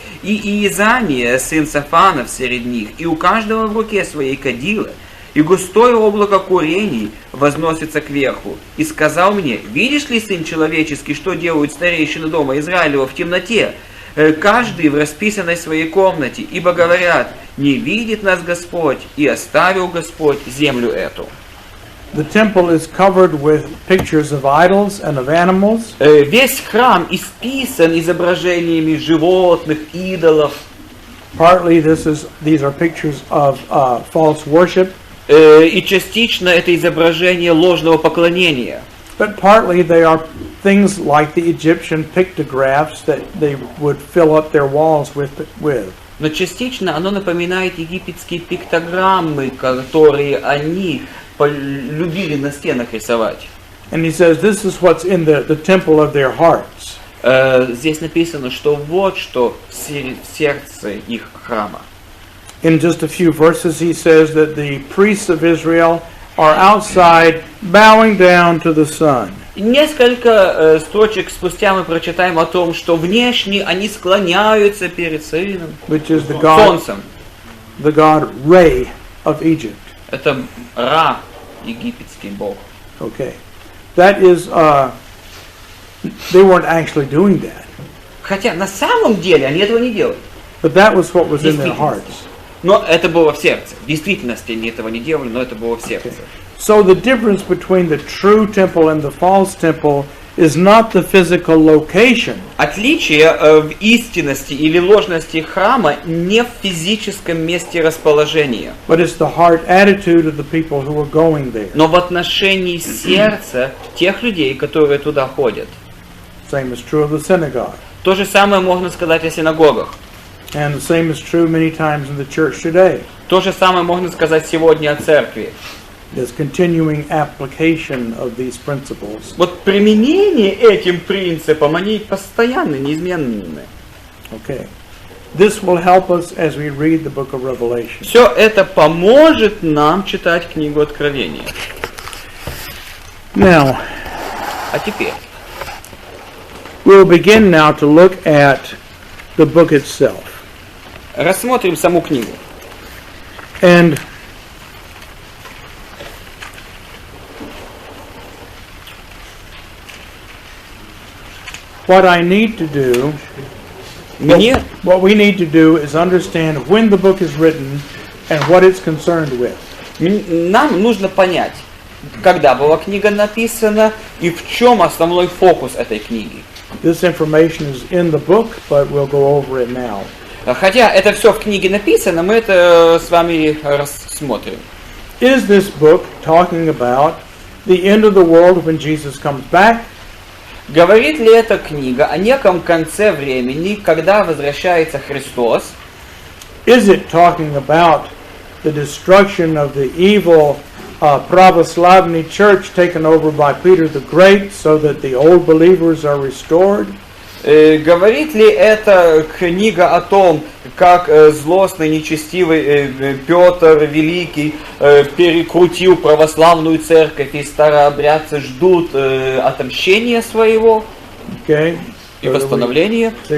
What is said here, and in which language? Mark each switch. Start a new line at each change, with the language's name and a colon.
Russian: И Иезамия, сын Сафанов, среди них, и у каждого в руке своей кадила, и густое облако курений возносится кверху. И сказал мне, видишь ли, сын человеческий, что делают старейшины дома Израилева в темноте? Каждый в расписанной своей комнате, ибо говорят, не видит нас Господь, и оставил Господь землю эту».
English: The temple is covered with pictures of idols and of animals.
Russian: Весь храм исписан изображениями животных, идолов.
English: Partly these are pictures of false worship.
Russian: И частично это изображение ложного поклонения.
English: But partly they are things like the Egyptian pictographs that they would fill up their walls with.
Russian: Но частично оно напоминает египетские пиктограммы, которые они любили на стенах рисовать.
English: And he says this is what's in the temple of their hearts.
Russian: Здесь написано, что вот что в сердце их храма.
English: In just a few verses he says that the priests of Israel are outside bowing down to the sun.
Russian: Несколько строчек спустя мы прочитаем о том, что внешне они склоняются перед сыном,
English: Which is the god,
Russian: солнцем.
English: the god Re of Egypt.
Russian: Это Ра, египетский бог.
English: Okay. That is, they weren't actually doing that.
Russian: Хотя на самом деле они этого не делали.
English: But that was what was in their hearts.
Russian: Но это было в сердце. В действительности они этого не делали, но это было в сердце.
English: So the difference between the true temple and the false temple is not the physical location.
Russian: Отличие в истинности или ложности храма не в физическом месте расположения,
English: But it's the heart attitude of the people who are going there.
Russian: но в отношении сердца тех людей, которые туда ходят.
English: Same is true of the synagogue.
Russian: То же самое можно сказать о синагогах.
English: And the same is true many times in the church today.
Russian: То же самое можно сказать сегодня о церкви.
English: There's continuing application of these principles.
Russian: Вот применение этим принципам, они постоянны, неизменны.
English: Okay. This will help us as we read the book of Revelation.
Russian: Все это поможет нам читать книгу Откровения.
English: Now,
Russian: А теперь,
English: We'll begin now to look at the book itself.
Russian: Рассмотрим саму книгу.
English: And what I need to do,
Russian: Мне,
English: what we need to do is understand when the book is written and what it's concerned with.
Russian: нам нужно понять, когда была книга написана и в чем основной фокус этой книги.
English: This information is in the book, but we'll go over it now.
Russian: Хотя это все в книге написано, мы это с вами рассмотрим.
English: Is this book talking about the end of the world when Jesus comes back?
Russian: Говорит ли эта книга о неком конце времени, когда возвращается Христос?
English: Is it talking about the destruction of the evil Pravoslavny church taken over by Peter the Great so that the old believers are restored?
Russian: Говорит ли эта книга о том, как злостный, нечестивый Петр Великий перекрутил православную церковь и старообрядцы ждут отомщения своего
English: Okay.
Russian: и восстановления?